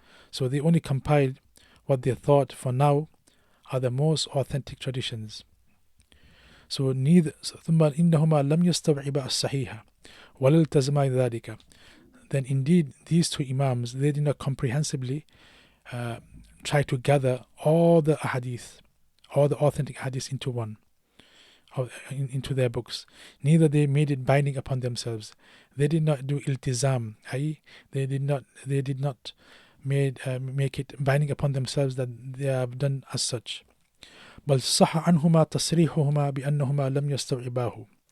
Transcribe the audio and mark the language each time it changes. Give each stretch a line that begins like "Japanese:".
English: So they only compiled what they thought for now are the most authentic traditions. So
Arabic: ثم إنهما لم يستوعبا الصحيح ولا التزما ذلك.
English: Then indeed these two Imams, they did not comprehensively try to gather all the ahadith, all the authentic hadiths into one, into their books. Neither they made it binding upon themselves. They did not do iltizam, i.e. they did not make it binding upon themselves that they have done as such.
Arabic: بل صح عنهما تصريحهما بأنهما لم يستوعباه.